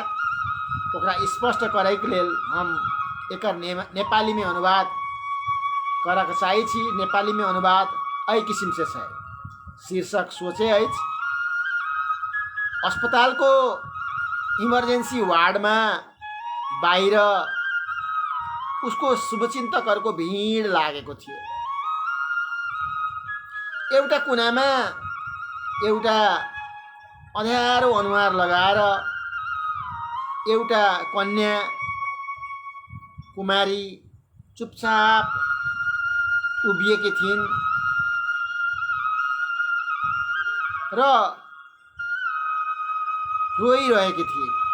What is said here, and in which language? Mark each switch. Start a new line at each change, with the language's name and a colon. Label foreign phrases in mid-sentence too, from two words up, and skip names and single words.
Maithili: ओकरा स्पष्ट करे के लेल हम एकर नेपाली में अनुवाद करक चाहै छी। नेपाली में अनुवाद एहि किसिम से छै। शीर्षक सोचे अछि,
Nepali: अस्पताल को इमरजेंसी वार्ड में बाहिर उसको शुभचिन्तकहरूको भीड़ लागेको थियो। एउटा कुनामा एउटा अँध्यारो अनुहार लगाएर एउटा कन्या कुमारी चुपचाप उभिएकी थिइन् र रोइरहेकी थिए।